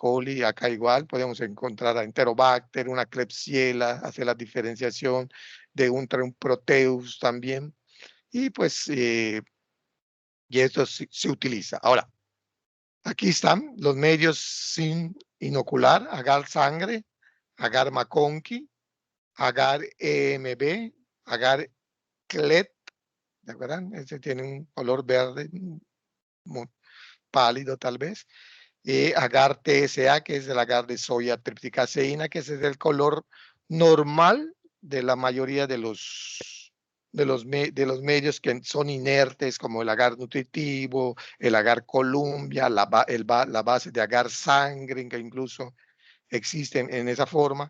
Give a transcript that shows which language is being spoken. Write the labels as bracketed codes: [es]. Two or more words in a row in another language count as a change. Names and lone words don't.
[es] coli, acá igual podemos encontrar a Enterobacter, una Klebsiella, hacer la diferenciación de un Proteus también, y pues, y esto se utiliza. Ahora, aquí están los medios sin inocular, agar sangre, agar McConkey, agar EMB, agar CLET. ¿De acuerdo? Ese tiene un color verde muy pálido tal vez. Agar TSA, que es el agar de soya tripticaseína, que ese es el color normal de la mayoría de los medios que son inertes, como el agar nutritivo, el agar Columbia, la base de agar sangre, que incluso existen en esa forma.